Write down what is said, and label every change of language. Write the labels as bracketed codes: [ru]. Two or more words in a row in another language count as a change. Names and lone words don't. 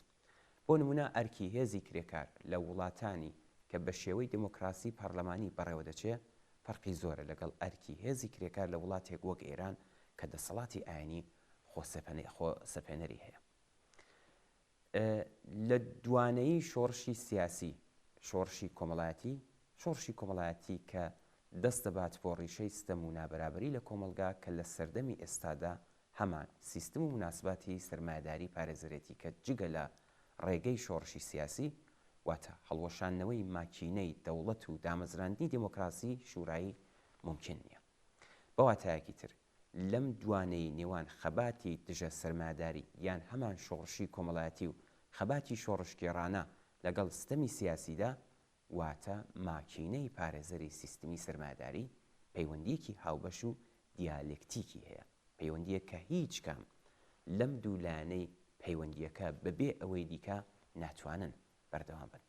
[ckb] بۆ نمونە ئەرکی هێزی کرێکار لە وڵاتانی کە بە شێوەی دموکراسی پەرلەمانی بەڕێوە دەچێت فەرقی زۆرە لەگەڵ ئەرکی هێزی کرێکار لە وڵاتێک وەک ئێران کە دەسەڵاتی ئاینی خۆسەپێنەری هەیە. لە دوانەیی شۆڕشی سیاسی شۆڕشی کۆمەڵایەتی کە دەست دەبات بۆ ڕیشەی ستەم و نابەرابەری لە کۆمەلگا کە لە سەردەمی ئێستادا هەمان سیستم و مناسباتی سرمایه‌داری پارێزەرێتی کە جگە لە ڕێگەی شۆڕشی سیاسی واتە هەڵوەشانەوەی ماکینەی دەوڵەت و دامەزراندنی دموکراسی شورایی ممکن نییە. بەواتایەکی تر لەم دوانەی نێوان خەباتی دژە سەرمایه‌داری یان هەمان شۆڕشی کۆمەڵایەتی و خەباتی شۆڕشگێڕانە لەگەڵ ستەمی سیاسیدا واتە ماکینەی پارێزەری سیستمی سەرمایه‌داری پەیوەندیەکی هاوبەش و دیالکتیکی هەیە پەیوەندیە کە هیچ کام لەم دوو لایەنەی پەیوەندیەکە بەبێ ئەوەی دیکە ناتوانن بەردەوام بن.